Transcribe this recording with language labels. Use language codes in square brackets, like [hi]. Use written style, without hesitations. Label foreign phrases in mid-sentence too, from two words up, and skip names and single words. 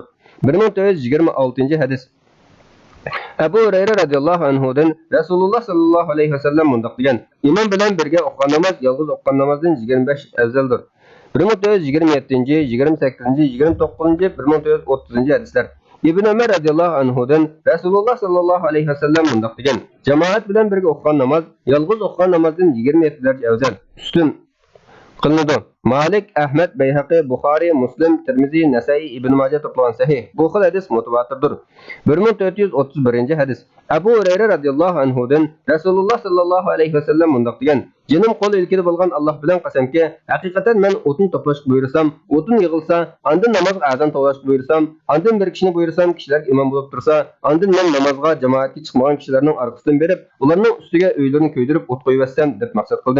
[uz] 1426 hadis. Abu Hurayra radhiyallohu anhudan Rasululloh [ar] صلى الله عليه وسلم [uz] mundaq degan: "Imom bilan birga o'qigan namoz yolg'iz o'qigan namozdan 25 afzaldir." 1427, 28, 29, 1430 hadislar. İbn Ömer radıyallahu anhudan Resulullah [ar] صلى الله عليه وسلم [uz] mundaq degan: Cemaat bilan birga o'qigan namoz, yolg'iz o'qigan namozdan 27 darajə afzal, üstün qilinadi. Malik, Ahmad, Bayhaqi, Buxoriy, Muslim, Tirmizi, Nasai, Ibn Majah to'plagan sahih. Bu xil hadis mutawatirdir. 1431 hadis. Abu Hurayra radhiyallohu anhudan Rasululloh [ar] صلى الله عليه وسلم [uz] mundaq degan: Jinim qo'l ilkida bo'lgan Alloh bilan qasamki, haqiqatan men o'tin to'plashga buyursam, o'tin yig'ilsa, ondan namozga azon to'lashga buyursam, ondan bir kishini buyursam, kishilar imom bo'lib tursa, ondan men namozga jamoatga chiqmagan kishilarning orqasidan berib, ularning ustiga uylarini ko'ydirib o't qo'yvassam deb maqsad qildim.